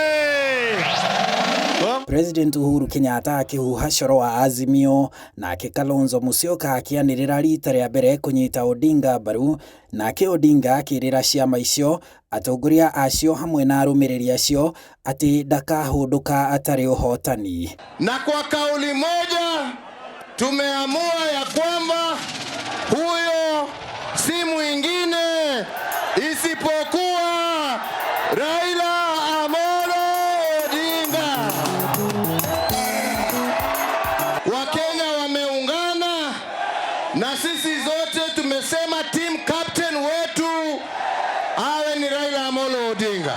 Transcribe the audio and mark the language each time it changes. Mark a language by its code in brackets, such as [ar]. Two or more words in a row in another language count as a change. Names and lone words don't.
[ki] President Uhuru Kenyatta akĩhuha coro wa Azimio nake Kalonzo Musyoka akĩanĩrĩra rita rĩa mbere kũnyita Odinga mbaru, nake Odinga akĩrĩra ciama icio atongoria acio hamwe na arũmĩrĩri acio atĩ ndakahũndũka atarĩ ũhotani. [sw] Na kwa kauli moja tumeamua ya kwamba huyo si mwingine isipokuwa Raila Odinga. Wakenya wameungana na sisi zote tumesema [en] team captain [sw] wetu awe ni Raila Odinga.